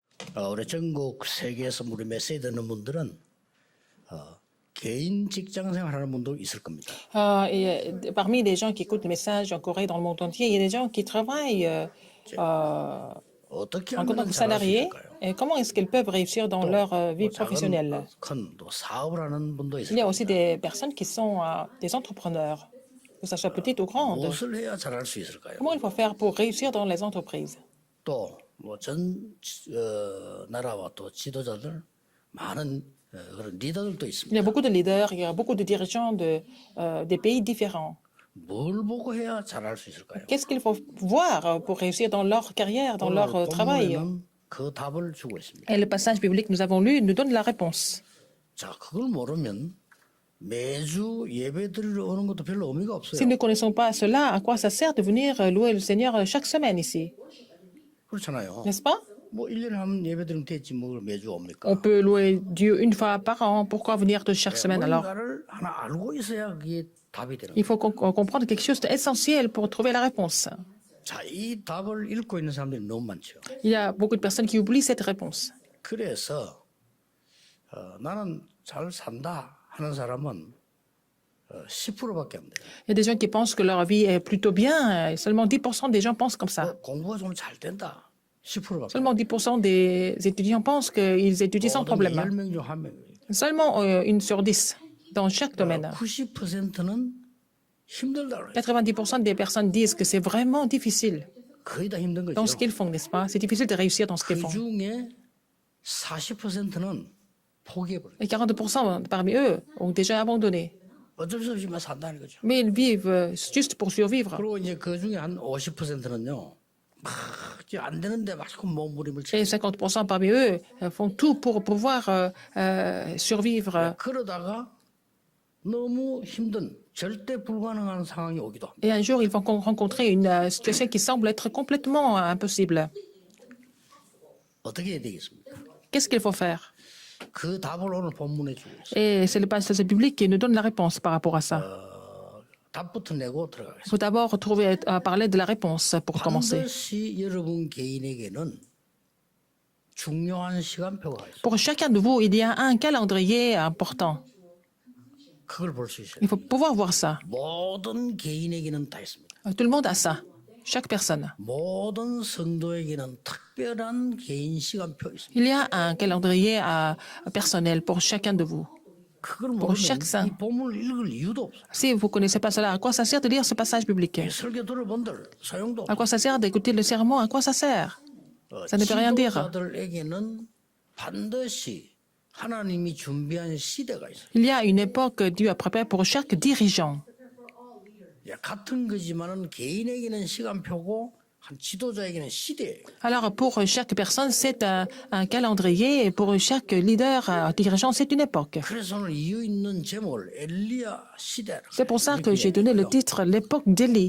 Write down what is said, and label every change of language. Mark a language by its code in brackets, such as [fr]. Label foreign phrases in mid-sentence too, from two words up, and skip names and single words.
[ko] 우리 전국 세계에서 우리 메시지 듣는 분들은 개인 직장 생활하는 분도 있을 겁니다. [fr] Parmi les gens qui écoutent le message en Corée, dans le monde entier, il y a des gens qui travaillent [ko] 어떻게 [fr] en tant [ko] 하면 [fr] que [ko] 잘할 수 [fr] salariés. [ko] 있을까요? [fr] Et comment est-ce qu'ils peuvent réussir dans leur vie professionnelle? [ko] 큰또 사업을 하는 분도 [fr] Il [ko] 있을 [fr] y a [ko] 겁니다. [fr] aussi des personnes qui sont des entrepreneurs, que ce soit petites ou grandes. [ko] 무엇을 해야 잘할 수 있을까요? [fr] Comment il faut faire pour réussir dans les entreprises? [ko] 또 뭐 전 나라와 또 지도자들 많은 그런 리더들도 [fr] Il y [ko] 있습니다. [fr] a beaucoup de leaders, il y a beaucoup de dirigeants des pays différents. [ko] 뭘 보고 해야 잘할 수 있을까요? [fr] Qu'est-ce qu'il faut voir pour réussir dans leur carrière, dans leur [ko] 오늘 [fr] travail? [ko] 본문에는 그 답을 주고 있습니다. [fr] Et le passage biblique que nous avons lu nous donne la réponse. [ko] 자, 그걸 모르면 매주 예배 드리러 오는 것도 별로 의미가 [fr] Si [ko] 없어요. [fr] nous ne connaissons pas cela, à quoi ça sert de venir louer le Seigneur chaque semaine ici? [ko] 그렇잖아요. [fr] N'est-ce pas? [ko] 뭐 1년에 한 번 예배 드리면 됐지 뭐 매주 옵니까? [fr] On peut louer Dieu une fois par an. Pourquoi venir de chaque semaine alors? [ko] 뭔가를 하나 알고 있어야 그게 답이 되는 [fr] Il [ko] 거예요. [fr] faut comprendre quelque chose d'essentiel pour trouver la réponse. [ko] 자, 이 답을 읽고 있는 사람들이 너무 많죠. [fr] Il y a beaucoup de personnes qui oublient cette réponse. [ko] 그래서 나는 잘 산다 하는 사람은 10%밖에 안 돼요. [fr] Il y a des gens qui pensent que leur vie est plutôt bien. Et seulement 10% des gens pensent comme ça. [ko] 공부가 좀 잘 된다. 10%밖에. [fr] Seulement 10% des étudiants pensent qu'ils étudient sans problème. [ko] 10명 중 1명이에요. [fr] Seulement 1 sur 10 dans chaque domaine. [ko] 90%는 힘들다 그래요. [fr] 90% des personnes disent que c'est vraiment difficile [ko] 거의 다 힘든 [fr] dans ce [ko] 거죠. [fr] qu'ils font, n'est-ce pas? C'est difficile de réussir dans ce qu'ils [ko] 그 [fr] font. [ko] 중에 40%는 포기해버려요. [fr] Et 40% parmi eux ont déjà abandonné. [ko] 어쩔 수 없이만 산다는 거죠. [fr] Mais ils vivent juste pour survivre. [ko] 그리고 이제 그 중에 한 50%는요. 안 되는데 막 몸부림을 [fr] Et [ko] 치고 [fr] 50% parmi eux font tout pour pouvoir survivre. [ko] 그러다가 너무 힘든 절대 불가능한 상황이 오기도 합니다. [fr] Et un jour, ils vont rencontrer une situation qui semble être complètement impossible. [ko] 어떻게 해야 되겠습니까? [fr] Qu'est-ce qu'il faut faire? [ko] 그 답을 오늘 본문에 주고 있어요. [fr] Et c'est le passage biblique qui nous donne la réponse par rapport à ça. [ko] 답부터 내고 [fr] Il [ko] 들어가겠습니다. [fr] faut d'abord parler de la réponse pour commencer. [ko] 반드시 여러분 개인에게는 중요한 시간표가 있어요. [fr] Pour chacun de vous, il y a un calendrier important. [ko] 그걸 볼 수 있어요. [fr] Il faut pouvoir voir ça. [ko] 모든 개인에게는 다 있습니다. [fr] Tout le monde a ça. Chaque personne. [ko] 모든 성도에게는 특별한 개인 시간표 있습니다. [fr] Il y a un calendrier personnel pour chacun de vous. [ko] 그걸 [fr] Pour [ko] 모르면 [fr] chaque saint. [ko] 이 본문을 읽을 이유도 없어요. [fr] Si vous ne connaissez pas cela, à quoi ça sert de lire ce passage biblique? [ko] 이 설교 들어본들 소용도 [fr] À quoi ça sert d'écouter le sermon? À quoi ça sert? Ça ne peut rien dire. [ko] 지도자들에게는 반드시 하나님이 준비한 시대가 있어요. [fr] Il y a une époque que Dieu a préparée pour chaque dirigeant. [ko] 같은 거지만은 개인에게는 시간표고 한 지도자에게는 시대예요. [fr] Alors, pour chaque personne, c'est un calendrier, et pour chaque leader, dirigeant, c'est une époque. [ko] 그래서 오늘 이유 있는 제목을 엘리야 시대라. [fr] C'est pour ça que j'ai donné le titre l'époque d'Élie.